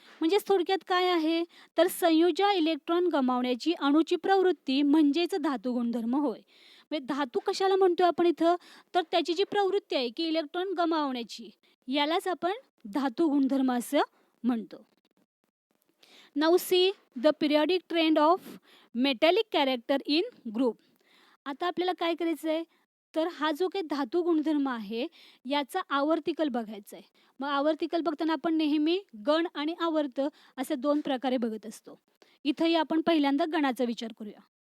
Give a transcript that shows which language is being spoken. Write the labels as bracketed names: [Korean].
[Marathi] म्हणजे थोडक्यात काय आहे तर संयुजा इलेक्ट्रॉन गमावण्याची अणूची प्रवृत्ती म्हणजेच धातू गुणधर्म होय. म्हणजे धातू कशाला म्हणतोय आपण इथं तर त्याची जी प्रवृत्ती आहे की इलेक्ट्रॉन गमावण्याची यालाच आपण धातू गुणधर्म असं म्हणतो. [English] Now see the periodic trend of metallic character in group. [Marathi] आता आपल्याला काय करायचं आहे तर हा जो काही धातू गुणधर्म आहे याचा आवर्तिकल बघायचा आहे. मग आवर्तिकल बघताना आपण नेहमी गण आणि आवर्त असे 2 प्रकारे बघत असतो. इथंही आपण पहिल्यांदा गणाचा विचार करूया.